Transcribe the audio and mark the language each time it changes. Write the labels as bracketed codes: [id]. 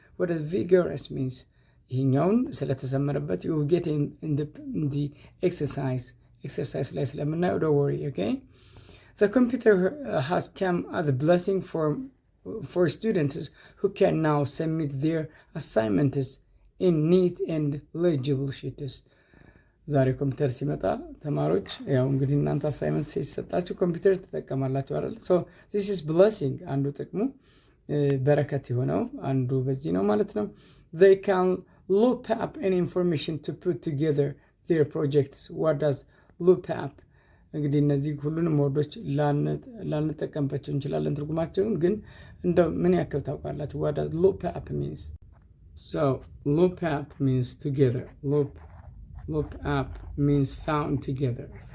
[en] What does vigorous means? [am] ይሄኛውን ስለተሰመረበት [en] you will get in the exercise [am] ላይ ስለምናየው [en] don't worry, okay? The computer has come as a blessing for students who can now submit their assignments in neat and legible sheets. [am] ዛሬ ኮምፒውተር ሲመጣ ተማሪዎች ያው እንግዲህ እናንተ አሳይመንት ሲሰጣችሁ ኮምፒውተር ትጠቀማላችሁ አይደል? [en] so this is blessing [am] አንዱ ጥቅሙ በረከት የሆነው አንዱ በዚህ ነው ማለት ነው። [en] they can look up any information to put together their projects. what does look up? [am] እንግዲህ እነዚህ ሁሉንም ወርዶች ላንጠቀምባቸው እንችላለን ትርጉማቸውን ግን እንደው ምን ያክል ታውቃላችሁ? [en] what does look up means? so look up means together. Look up means found together.